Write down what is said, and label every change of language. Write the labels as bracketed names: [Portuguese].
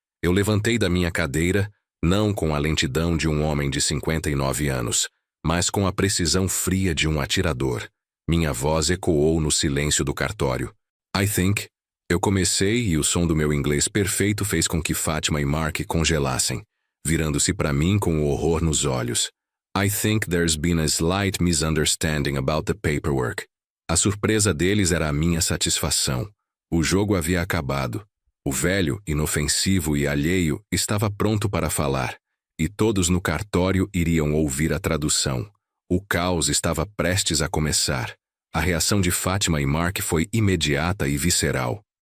[Portuguese] Eu levantei da minha cadeira, não com a lentidão de um homem de 59 anos, mas com a precisão fria de um atirador. Minha voz ecoou no silêncio do cartório. [English] I think... [Portuguese] Eu comecei e o som do meu inglês perfeito fez com que Fátima e Mark congelassem, virando-se para mim com o horror nos olhos. [English] I think there's been a slight misunderstanding about the paperwork. [Portuguese] A surpresa deles era a minha satisfação. O jogo havia acabado. O velho, inofensivo e alheio, estava pronto para falar, e todos no cartório iriam ouvir a tradução. O caos estava prestes a começar. A reação de Fátima e Mark foi imediata e visceral.